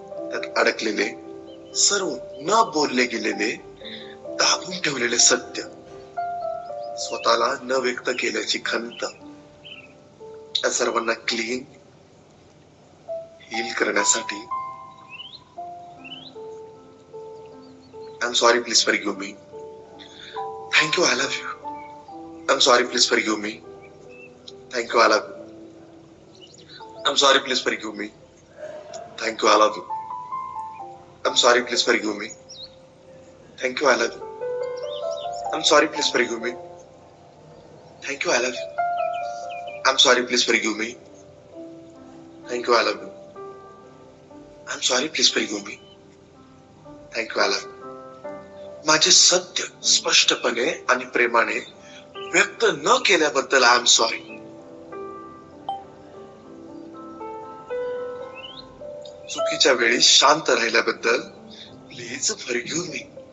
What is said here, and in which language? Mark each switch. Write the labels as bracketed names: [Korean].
[Marathi] त्यात अडकलेले सर्व न बोलले गेलेले, दाबून ठेवलेले सत्य, स्वतःला न व्यक्त केल्याची खंत, या सर्वांना क्लीन हील करण्यासाठी [English] I'm sorry, please forgive me. Thank you, I love you. I'm sorry, please forgive me. Thank you, I love you. I'm sorry, please forgive me. Thank you, I love you. I'm sorry, please forgive me. Thank you, I love you. I'm sorry, please forgive me. Thank you, I love you. I'm sorry, please forgive me. Thank you, I love you. I'm sorry, please forgive me. Thank you, I love you. [Marathi] माझे सत्य स्पष्टपणे आणि प्रेमाने व्यक्त न केल्याबद्दल [English] I am sorry. [Marathi] चुकीच्या वेळी शांत राहिल्याबद्दल [English] Please forgive me.